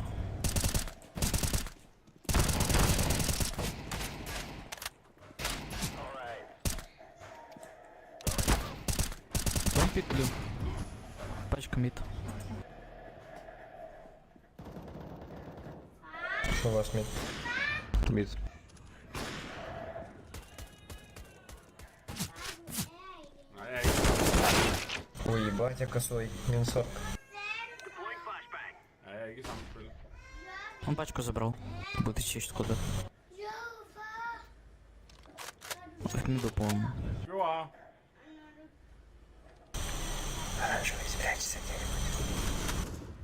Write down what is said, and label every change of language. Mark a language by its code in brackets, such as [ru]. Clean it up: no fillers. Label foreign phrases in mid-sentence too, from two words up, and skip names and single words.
[ru] Дом петлю. Пачка мид. Что у вас мид? Мид. [da] Nej, jeg er ikke. [ru] Ой, ебать, я косой. Минус 40. [da] Ja, jeg er ikke i samme spil. [ru] Он пачку забрал. Будет идти сейчас куда. В миду, по-моему. [da] Jo, [ru] Оранжевый, спрячься где-нибудь.